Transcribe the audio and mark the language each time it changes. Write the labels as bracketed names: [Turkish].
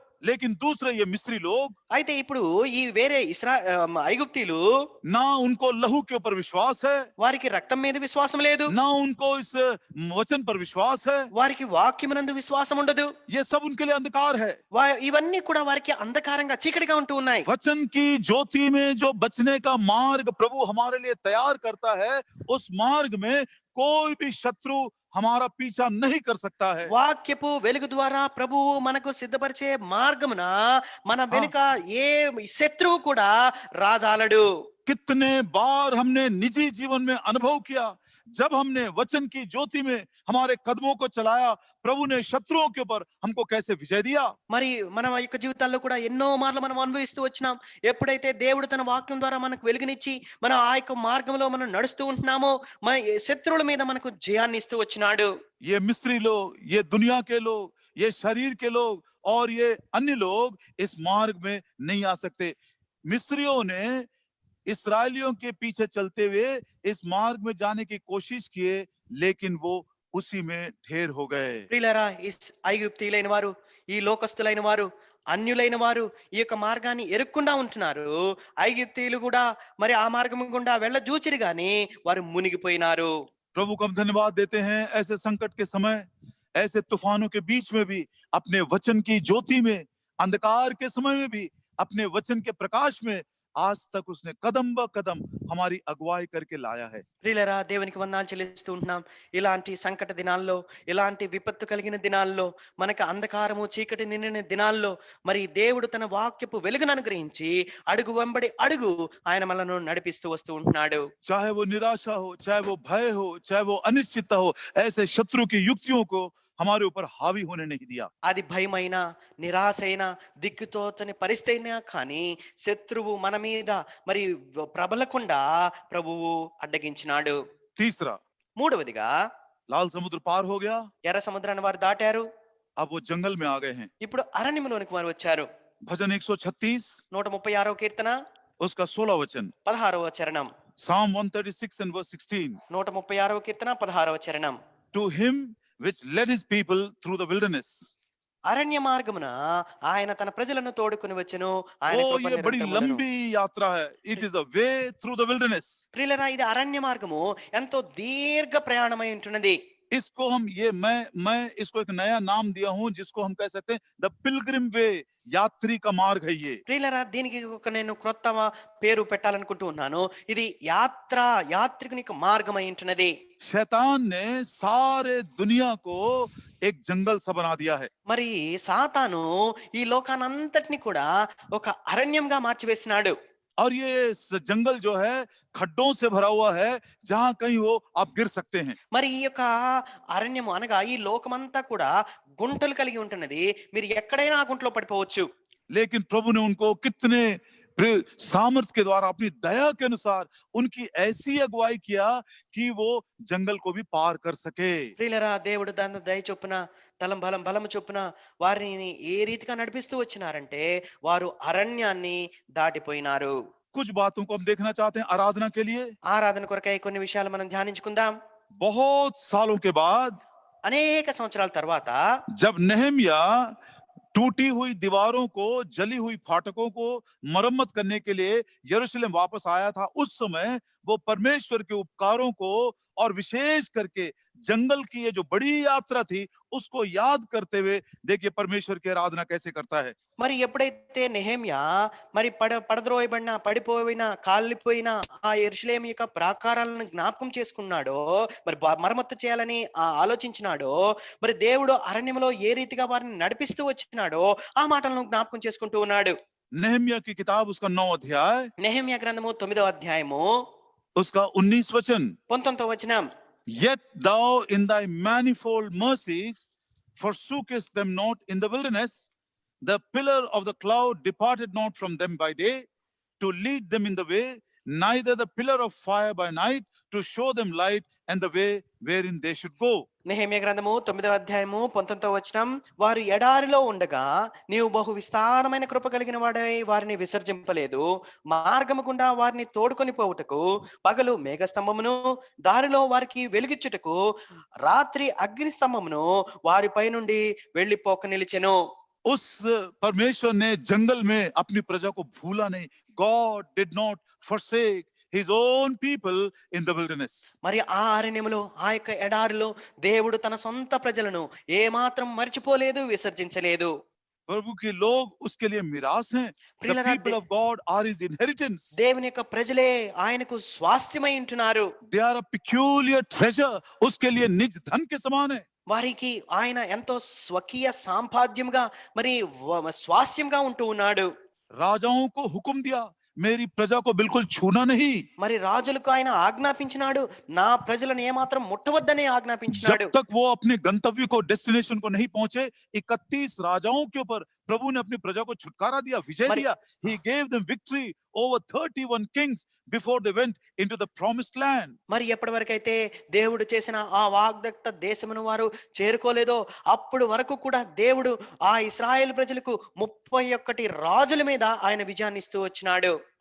[Hindi] लेकिन दूसरे ये मिस्री लोग [Telugu] అయితే ఇప్పుడు ఈ వేరే ఐగుప్తీయులు [Hindi] ना उनको लहू के ऊपर विश्वास है, [Telugu] వారికి రక్తం మీద విశ్వాసం లేదు, [Hindi] ना उनको इस वचन पर विश्वास है। [Telugu] వారికి వాక్యమునందు విశ్వాసం ఉండదు. [Hindi] ये सब उनके लिए अंधकार है। [Telugu] ఇవన్నీ కూడా వారికి అంధకారంగా చీకటిగా ఉంటూ ఉన్నాయి. [Hindi] वचन की ज्योति में जो बचने का मार्ग प्रभु हमारे लिए तैयार करता है, उस मार्ग में कोई भी शत्रु हमारा पीछा नहीं कर सकता है। [Telugu] వాక్యపు వెలుగు ద్వారా ప్రభువు మనకు సిద్ధపరిచే మార్గమున మన వెనుక ఏ శత్రువు కూడా రాజాలడు. [Hindi] कितने बार हमने निजी जीवन में अनुभव किया, जब हमने वचन की ज्योति में हमारे कदमों को चलाया, प्रभु ने शत्रुओं के ऊपर हमको कैसे विजय दिया। [Telugu] మరి మన యొక్క జీవితాల్లో కూడా ఎన్నో మార్లు మనం అనుభవిస్తూ వచ్చినాం. ఎప్పుడైతే దేవుడు తన వాక్యం ద్వారా మనకు వెలుగునిచ్చి మన ఆ యొక్క మార్గంలో మనం నడుస్తూ ఉంటున్నామో మన శత్రువుల మీద మనకు జయాన్ని ఇస్తూ వచ్చినాడు. [Hindi] ये मिस्री लोग, ये दुनिया के लोग, ये शरीर के लोग और ये अन्य लोग इस मार्ग में नहीं आ सकते। मिस्रियों ने इस्राएलियों के पीछे चलते हुए इस मार्ग में जाने की कोशिश किए, लेकिन वो उसी में ढेर हो गए। [Telugu] ప్రియులారా, ఐగుప్తీయులైన వారు, ఈ లోకస్తులైన వారు, అన్యులైన వారు ఈ యొక్క మార్గాన్ని ఎరుక్కుండా ఉంటున్నారు. ఐగుప్తీయులు కూడా మరి ఆ మార్గం గుండా వెళ్ళ జూచిరి గాని వారు మునిగిపోయినారు. [Hindi] प्रभु को हम धन्यवाद देते हैं, ऐसे संकट के समय, ऐसे तूफानों के बीच में भी, अपने वचन की ज्योति में, अंधकार के समय में भी, अपने वचन के प्रकाश में आज तक उसने कदम ब कदम हमारी अगुवाई करके लाया है। [Telugu] ప్రియులారా, దేవునికి వందనాలు చెల్లిస్తూ ఉంటున్నాం. ఇలాంటి సంకట దినాల్లో, ఇలాంటి విపత్తు కలిగిన దినాల్లో, మనకు అంధకారము చీకటి నిండిన దినాల్లో మరి దేవుడు తన వాక్యపు వెలుగును అనుగ్రహించి అడుగు వెంబడి అడుగు ఆయన మనలను నడిపిస్తూ వస్తూ ఉంటున్నాడు. [Hindi] चाहे वो निराशा हो, चाहे वो भय हो, चाहे वो अनिश्चितता हो, ऐसे शत्रु की युक्तियों को हमारे ऊपर हावी होने नहीं दिया। [Telugu] అది భయమైన, నిరాశైన, దిక్కుతోచని పరిస్థితి అయినా కానీ శత్రువు మన మీద మరి ప్రబలకుండా ప్రభువు అడ్డగించినాడు. [Hindi] तीसरा, [Telugu] మూడవదిగా [Hindi] लाल समुद्र पार हो गया, [Telugu] ఎర్ర సముద్రాన్ని వారు దాటారు. [Hindi] अब वो जंगल में आ गए हैं। [Telugu] ఇప్పుడు అరణ్యంలోనికి వారు వచ్చారు. [Hindi] भजन 136 [Telugu] 136వ కీర్తన [Hindi] उसका 16 वचन, [Telugu] 16వ చరణం. [English] Psalm 136 and verse 16, [Telugu] 136వ కీర్తన 16వ చరణం. [English] to him which led his people through the wilderness। [Telugu] అరణ్య మార్గమున ఆయన తన ప్రజలను తోడుకొని వచ్చెను. ఆయన ओ కృప [Hindi] ये बड़ी [Telugu] నిరంతరముండును. [Hindi] लंबी यात्रा है। [English] It is a way through the wilderness। [Telugu] ప్రియులారా, ఇది అరణ్య మార్గము ఎంతో దీర్ఘ ప్రయాణమై ఉంటున్నది. [Hindi] इसको हम मैं इसको एक नया नाम दिया हूं, जिसको हम कह सकते हैं [English] the pilgrim way, [Hindi] यात्री का मार्ग है ये। [Telugu] ప్రియులారా, దీనికి ఒక నేను క్రొత్త పేరు పెట్టాలనుకుంటూ ఉన్నాను. ఇది యాత్రికుని యొక్క మార్గమై ఉంటున్నది. [Hindi] शैतान ने सारे दुनिया को एक जंगल सा बना दिया है। [Telugu] మరి సాతాను ఈ లోకానంతటిని కూడా ఒక అరణ్యంగా మార్చివేసినాడు. [Hindi] और ये जंगल जो है खड्डों से भरा हुआ है, जहां कहीं वो आप गिर सकते हैं। [Telugu] మరి ఈ యొక్క అరణ్యము అనగా ఈ లోకమంతా కూడా గుంటలు కలిగి ఉంటున్నది. మీరు ఎక్కడైనా ఆ గుంటలో పడిపోవచ్చు. [Hindi] लेकिन प्रभु ने उनको कितने सामर्थ के द्वारा, अपनी दया के अनुसार उनकी ऐसी अगुवाई किया कि वो जंगल को भी पार कर सके। [Telugu] ప్రియులారా, దేవుడు దాని దయ చొప్పున బలము చొప్పున వారిని ఏ రీతిగా నడిపిస్తూ వచ్చినారంటే వారు అరణ్యాన్ని దాటిపోయినారు. [Hindi] कुछ बातों को हम देखना चाहते हैं आराधना के लिए। [Telugu] ఆరాధన కొరకై కొన్ని విషయాలు మనం ధ్యానించుకుందాం. [Hindi] बहुत सालों के बाद [Telugu] అనేక సంవత్సరాల తర్వాత [Hindi] जब नेहमिया टूटी हुई दीवारों को, जली हुई फाटकों को मरम्मत करने के लिए यरूशलेम वापस आया था, उस समय वो परमेश्वर के उपकारों को और विशेष करके जंगल की ये जो बड़ी यात्रा थी उसको याद करते हुए देखिए परमेश्वर की आराधना कैसे करता है। [Telugu] మరి ఎప్పుడైతే నెహెమ్యా మరి పడద్రోయబడిన, పడిపోయిన, కాలిపోయిన ఆ యెరూషలేము యొక్క ప్రాకారాలను జ్ఞాపకం చేసుకున్నాడో, మరి మరమ్మత్తు చేయాలని ఆలోచించినాడో, మరి దేవుడు అరణ్యంలో ఏ రీతిగా వారిని నడిపిస్తూ వచ్చినాడో ఆ మాటలను జ్ఞాపకం చేసుకుంటూ ఉన్నాడు. [Hindi] नेहमिया की किताब उसका 9 अध्याय, [Telugu] నెహెమ్యా గ్రంథము 9వ అధ్యాయము [Hindi] उसका 19 वचन, [Telugu] 19వ వచనం. [English] Yet thou in thy manifold mercies forsookest them not in the wilderness. The pillar of the cloud departed not from them by day to lead them in the way, neither the pillar of fire by night to show them light and the way wherein they should go. [Telugu] Nehemiah గ్రంథము 9వ అధ్యాయము 19వ వచనం. వారు ఎడారిలో ఉండగా నీవు బహు విస్తారమైన కృప కలిగిన వాడై వారిని విసర్జింపలేదు. మార్గము గుండా వారిని తోడుకొని పోవుటకు పగలు మేఘస్తంభమును, దారిలో వారికి వెలుగిచ్చుటకు రాత్రి అగ్ని స్తంభమును వారిపై నుండి వెళ్లిపోక నిలిచెను. [Hindi] उस परमेश्वर ने जंगल में अपनी प्रजा को भूला नहीं. [English] God did not forsake his own people in the wilderness. [Telugu] మరి ఆ అరణ్యములో ఆ యొక్క ఎడారిలో దేవుడు తన సొంత ప్రజలను ఏమాత్రం మర్చిపోలేదు, విసర్జించలేదు. [Hindi] प्रभु के लोग उसके लिए मिरास हैं. [English] The [Telugu] ప్రియులారా, [English] people of God are his inheritance. [Telugu] దేవుని యొక్క ప్రజలే ఆయనకు స్వాస్థ్యమై ఉంటున్నారు. [English] They are a peculiar treasure. [Hindi] उसके लिए निज धन के समान है. [Telugu] వారికి ఆయన ఎంతో స్వకీయ సాంపాద్యంగా మరి స్వాస్థ్యంగా ఉంటూ ఉన్నాడు. [Hindi] राजाओं को हुक्म दिया, मेरी प्रजा को बिल्कुल छूना नहीं. [Telugu] మరి రాజులకు ఆయన ఆజ్ఞాపించినాడు, నా ప్రజలను ఏమాత్రం ముట్టవద్దనే ఆజ్ఞాపించినాడు. [Hindi] जब तक वो अपने गंतव्य को, डेस्टिनेशन को नहीं पहुंचे, 31 राजाओं के ऊपर प्रभु ने अपनी प्रजा को छुटकारा दिया, विजय మరి- दिया. [English] He gave them victory over 31 kings before they went into the promised land. [Telugu] మరి ఎప్పటి వరకైతే దేవుడు చేసిన ఆ వాగ్దత్త దేశమును వారు చేరుకోలేదో అప్పుడు వరకు కూడా దేవుడు ఆ ఇశ్రాయేలు ప్రజలకు 31 రాజుల మీద ఆయన విజయాన్ని ఇస్తూ వచ్చినాడు.